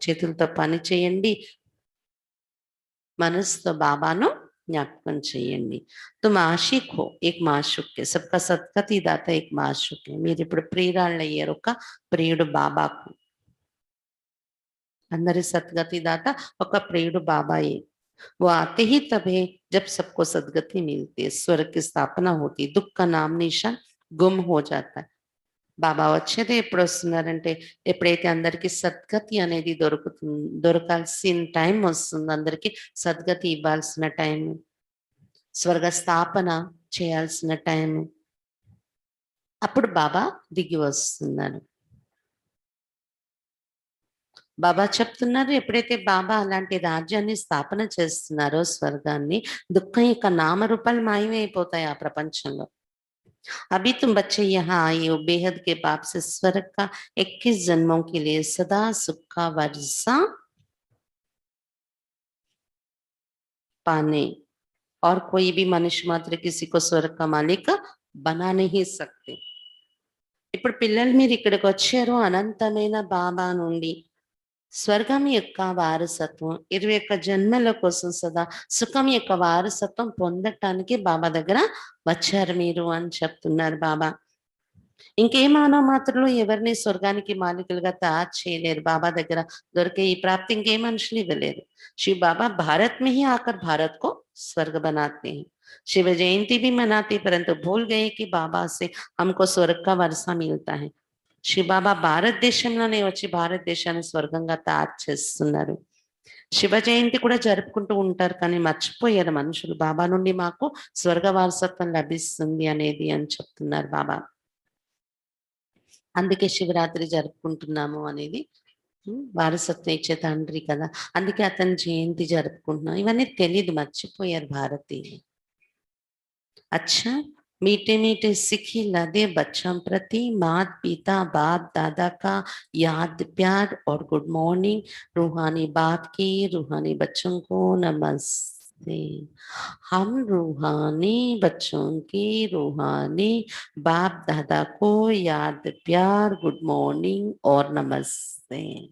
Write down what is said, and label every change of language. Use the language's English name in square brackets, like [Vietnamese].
[Telugu] చేతులతో పని చేయండి, మనసుతో బాబాను జ్ఞాపకం చేయండి. [Hindi] తుమ్ ఆషిక్ హో ఏక్ మాషుక్ సబ్కా సద్గతి దాత ఏక్ మాషుక్. [Telugu] మీరు ఇప్పుడు ప్రియురాళ్ళు అయ్యారు ఒక ప్రియుడు బాబాకు. అందరి సద్గతి దాత ఒక ప్రియుడు బాబాయే. [Hindi] वो आते ही तब है जब सबको सदगति मिलती है, स्वर्ग की स्थापना होती है, दुख का नाम निशान गुम हो जाता है. [Telugu] బాబా వచ్చేది ఎప్పుడు వస్తున్నారంటే ఎప్పుడైతే అందరికీ సద్గతి అనేది దొరకాల్సిన టైం వస్తుంది, అందరికీ సద్గతి ఇవ్వాల్సిన టైం, స్వర్గ స్థాపన చేయాల్సిన టైం, అప్పుడు బాబా దిగి వస్తున్నారు. బాబా చెప్తున్నారు, ఎప్పుడైతే బాబా అలాంటి రాజ్యాన్ని స్థాపన చేస్తున్నారో స్వర్గాన్ని, దుఃఖం యొక్క నామరూపాలు మాయమైపోతాయి ఆ ప్రపంచంలో. अभी तुम बच्चे यहाँ आए हो बेहद के बाप से स्वर्ग का 21 जन्मों के लिए सदा सुख का वर्षा पाने, और कोई भी मनुष्य मात्र किसी को स्वर्ग का मालिक बना नहीं सकते. ఇప్పుడు పిల్లలు మీరు ఇక్కడికి వచ్చారు అనంతమైన బాబా నుండి స్వర్గం యొక్క వారసత్వం 21 జన్మల కోసం సదా సుఖం యొక్క వారసత్వం పొందటానికి బాబా దగ్గర వచ్చారు మీరు అని చెప్తున్నారు బాబా. ఇంకే మానవ మాత్రలు ఎవరిని స్వర్గానికి మాలికలుగా తయారు చేయలేరు. బాబా దగ్గర దొరికే ఈ ప్రాప్తి ఇంకే మనుషులు ఇవ్వలేరు. [Hindi] शिव बाबा भारत में ही आकर भारत को स्वर्ग बनाते हैं. शिव जयंती भी मनाते परंतु भूल गए कि बाबा से हमको स्वर्ग का वर्षा मिलता है. [Telugu] శివబాబా భారతదేశంలోనే వచ్చి భారతదేశాన్ని స్వర్గంగా తయారు చేస్తున్నారు. శివ జయంతి కూడా జరుపుకుంటూ ఉంటారు, కానీ మర్చిపోయారు మనుషులు బాబా నుండి మాకు స్వర్గ వారసత్వం లభిస్తుంది అనేది అని చెప్తున్నారు బాబా. అందుకే శివరాత్రి జరుపుకుంటున్నాము అనేది, వారసత్వం ఇచ్చే తండ్రి కదా, అందుకే అతని జయంతి జరుపుకుంటున్నాం. ఇవన్నీ తెలీదు, మర్చిపోయారు భారతీయులు. [Hindi] अच्छा मीठे मीठे सिखी लदे बच्चों प्रति मात पिता बाप दादा का याद प्यार और गुड मॉर्निंग. रूहानी बाप की रूहानी बच्चों को नमस्ते. हम रूहानी बच्चों की रूहानी बाप दादा को याद प्यार गुड मॉर्निंग और नमस्ते.